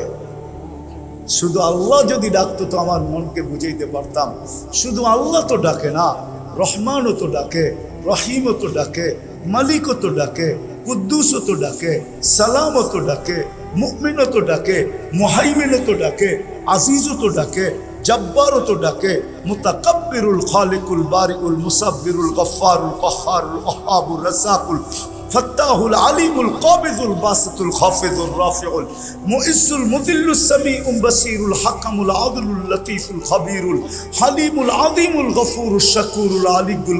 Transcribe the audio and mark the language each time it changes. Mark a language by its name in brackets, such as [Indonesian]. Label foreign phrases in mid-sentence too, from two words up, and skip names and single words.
[Bangla] শুধু আল্লাহ যদি ডাকতো তো আমার মনকে বুঝাইতে পারতাম। শুধু আল্লাহ তো ডাকে না, রহমানও তো ডাকে, রহিমও তো ডাকে, মালিকও তো ডাকে, কুদ্দুসও তো ডাকে, সালামও তো ডাকে, মুমিনও তো ডাকে, মুহাইমিনও তো ডাকে, আজিজও তো ডাকে, জব্বারও তো ডাকে, মুতাকাব্বিরুল খালিকুল বারিউল মুসাব্বিরুল গফফারুল কহ্হারুল ওয়াহ্হাবুর রাজ্জাকুল ফত্তাহুল আলিমুল কাবিজুল বাসিতুল খাফিজুর রাফিউল মুইজ্জুল মুদিল্লুস সামিউল বাসিরুল হাকামুল আদলুল লতীফুল খবীরুল হালিমুল আযীমুল গফুরুশ শাকুরুল আলিয়ুল